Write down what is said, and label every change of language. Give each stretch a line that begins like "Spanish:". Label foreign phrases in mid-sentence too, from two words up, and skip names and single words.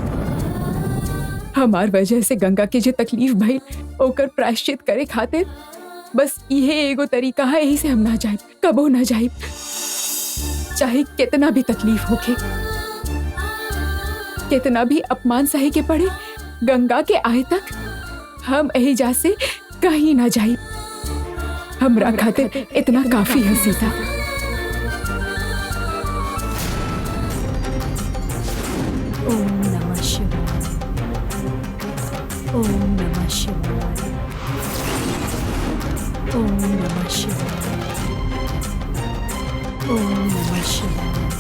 Bhojpuri: हमार वजह से गंगा के जो तकलीफ भइल ओकर प्रायश्चित करे खातिर बस इहे एगो तरीका है, यही से हम ना जाए, कबो ना जाए, चाहे कितना भी तकलीफ होके, कितना भी अपमान सहे के पड़े, गंगा के आए तक हम यही जा से कहीं ना जाए। हमरा खातिर इतना काफी है सीता।
Sanskrit: ओम नमः शिवाय। ओम नमः शिवाय। ओम नमः शिवाय। ओम नमः शिवाय।